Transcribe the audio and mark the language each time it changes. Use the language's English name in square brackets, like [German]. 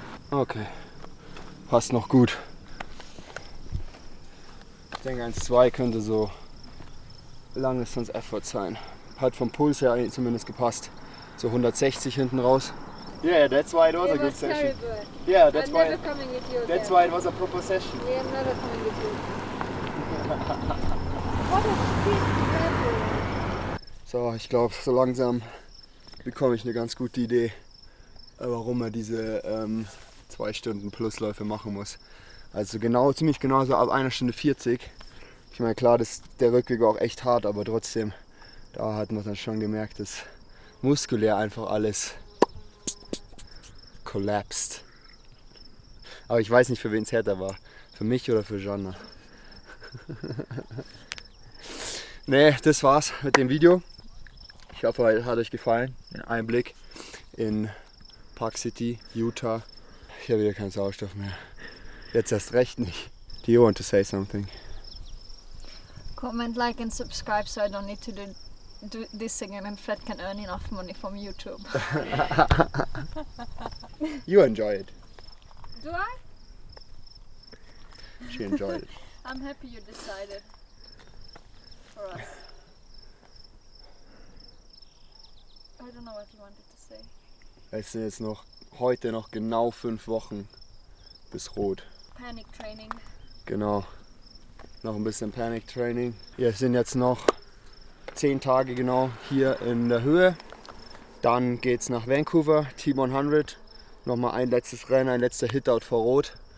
[German] Okay. Passt noch gut. Ich denke 1,2 könnte so Long Distance Effort sein. Hat vom Puls her eigentlich zumindest gepasst. So 160 hinten raus. [English] Yeah, that's why it was a good session. Yeah, that's why. That's why it was a proper session. Yeah, I'm never coming with you. What a speed level. [German] So, ich glaube, so langsam bekomme ich eine ganz gute Idee, warum man diese 2 Stunden Plusläufe machen muss. Also genau, ziemlich genau so ab 1 Stunde 40. Ich meine, klar, der Rückweg war auch echt hart, aber trotzdem, da hat man dann schon gemerkt, dass muskulär einfach alles collapsed. Aber ich weiß nicht, für wen es härter war. Für mich oder für Jana. Nee, das war's mit dem Video. Ich hoffe, es hat euch gefallen. Ein Einblick in Park City, Utah. Ich habe wieder keinen Sauerstoff mehr. Jetzt erst recht nicht. [English] Do you want to say something? Comment, like and subscribe so I don't need to do this again and Fred can earn enough money from YouTube. You enjoy it. Do I? She enjoyed it. I'm happy you decided for us. I don't know what you wanted to say. [German] Es sind jetzt heute noch genau 5 Wochen bis rot. [English] Panic training. [German] Genau. Noch ein bisschen Panic Training. Wir sind jetzt noch 10 Tage genau hier in der Höhe. Dann geht's nach Vancouver, T100. Nochmal ein letztes Rennen, ein letzter Hit-Out vor Rot.